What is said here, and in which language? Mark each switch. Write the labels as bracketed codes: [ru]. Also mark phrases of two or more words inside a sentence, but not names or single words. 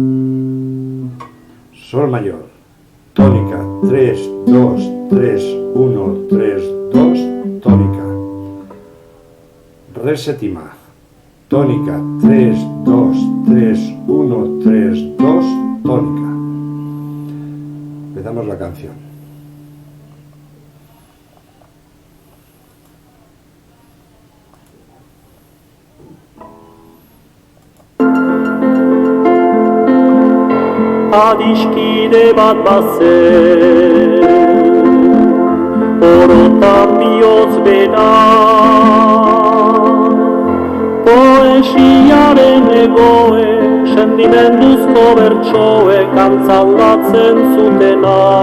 [es] Sol mayor, tónica, 3, 2, 3, 1, 3, 2, tónica. Re séptima, tónica, 3, 2, 3, 1, 3, 2, tónica. Empezamos la canción. [eu] Adiskide bat bazen, orotan bihotz bera, poesiaren egoe, sentimenduzko bertsoek antzaldatzen zutena.